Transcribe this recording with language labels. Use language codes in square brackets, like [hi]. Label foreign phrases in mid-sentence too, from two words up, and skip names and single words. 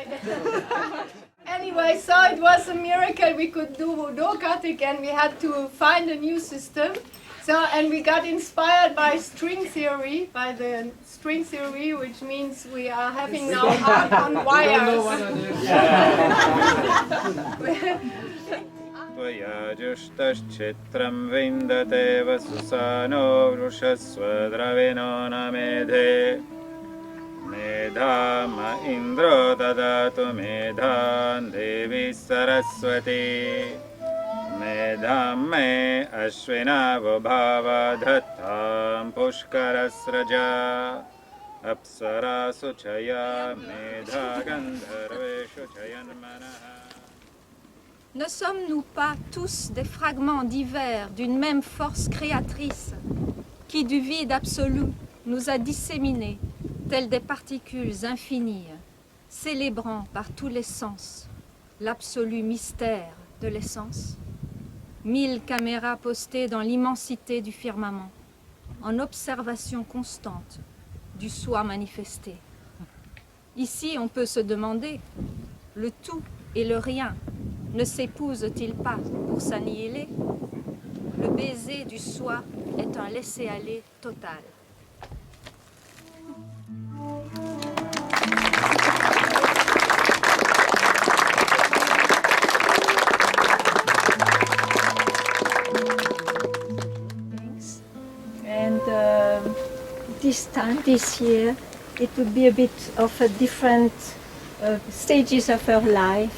[en] Anyway, so it was a miracle we could do DurgArt again. We had to find a new system. So, and we got inspired by string theory, which means we are having now art on wires. [sa] त्वया जुष्टश्चित्रं विन्दते वसुसानो वृषस्वद्रविणो न मेधे मेधाम इन्द्रो ददातु मेधां देवी सरस्वती मेधां मे अश्विनावभावा धत्तां पुष्करस्रजा अप्सरासु चया मेधा गन्धर्वेषु चयन्मनः. [fr] Ne sommes-nous pas tous des fragments divers d'une même force créatrice qui, du vide absolu, nous a disséminés, tels des particules infinies, célébrant par tous les sens l'absolu mystère de l'essence? 1000 caméras postées dans l'immensité du firmament, en observation constante du soi manifesté. Ici, on peut se demander, le tout et le rien ne s'épousent-ils pas pour s'annihiler? Le baiser du soi est un laisser-aller total. [en] And this year, it would be a bit of a different stages of her life.